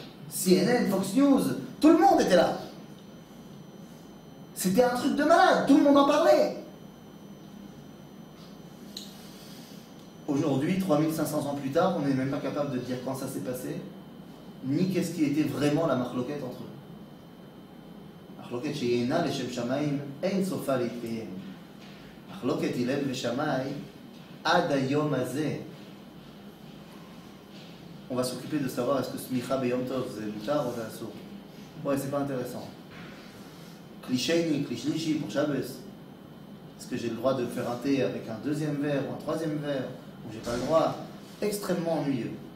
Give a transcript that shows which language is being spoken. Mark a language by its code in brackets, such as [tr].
[fr] CNN, Fox News, tout le monde était là. C'était un truc de malade, tout le monde en parlait. Aujourd'hui, 3500 ans plus tard, on n'est même pas capable de dire quand ça s'est passé, ni qu'est-ce qui était vraiment la machloquette entre eux. [he] מחלוקת שהיא אינה לשם שמיים, אין סופה להתקיים. מחלוקת הלל ושמאי, עד היום הזה. [fr] On va s'occuper de savoir est-ce que [he] smicha beyom tov [fr] c'est mutar ou c'est assour. Ouais, c'est pas intéressant. Cliché, cliché pour Shabbos. Est-ce que j'ai le droit de faire un thé avec un deuxième verre ou un troisième verre, ou j'ai pas le droit? Extrêmement ennuyeux.